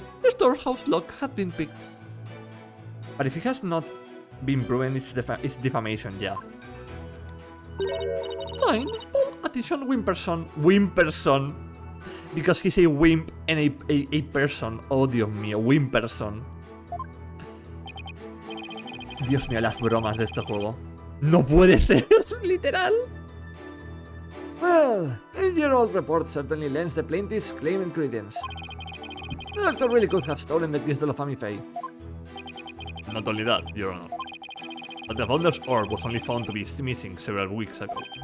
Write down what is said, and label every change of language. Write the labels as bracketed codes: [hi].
[en] The storehouse lock had been picked." But if it has not been proven, it's defamation, yeah. Signed, Paul Addison Wimperson. Wimperson. Because he's a wimp and a person. [es] Oh, Dios mío, Wimperson. Dios mío, las bromas de este juego. No puede ser, literal. [en] Well, a year-old report certainly lends the plaintiff's claim and credence. The doctor really could have stolen the crystal of Family Fae. Not only that, Your Honor, but the Founder's Orb was only found to be missing several weeks ago.